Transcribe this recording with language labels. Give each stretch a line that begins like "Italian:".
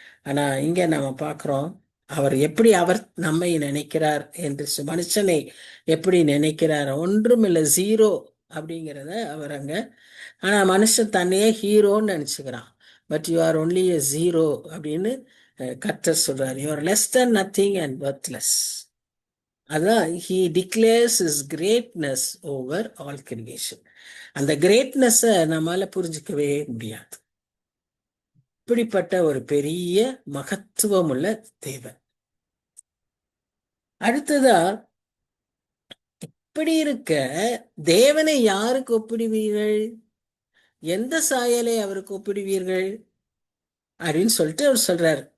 Tamil: ஆனா இங்க நம்ம பார்க்கிறோம், அவர் எப்படி அவர் நம்மை நினைக்கிறார் என்று. மனுஷனை எப்படி நினைக்கிறார், ஒன்றுமில்லை, ஜீரோ அப்படிங்கிறத அவர் அங்க. ஆனா மனுஷன் தன்னையே ஹீரோன்னு நினைச்சுக்கிறான்.
English: but you are only a zero
Tamil: அப்படின்னு கர்த்தர் சொல்றார்.
English: You are less than nothing and worthless.
Tamil: அதான்
English: he declares his greatness over all creation.
Tamil: அந்த கிரேட்னஸை நம்மால புரிஞ்சுக்கவே முடியாது. இப்படிப்பட்ட ஒரு பெரிய மகத்துவம் உள்ள தேவன். அடுத்ததா, இப்படி இருக்க தேவனை யாருக்கு ஒப்பிடுவீர்கள், எந்த சாயலை அவருக்கு ஒப்பிடுவீர்கள் அப்படின்னு சொல்லிட்டு அவர் சொல்றாரு.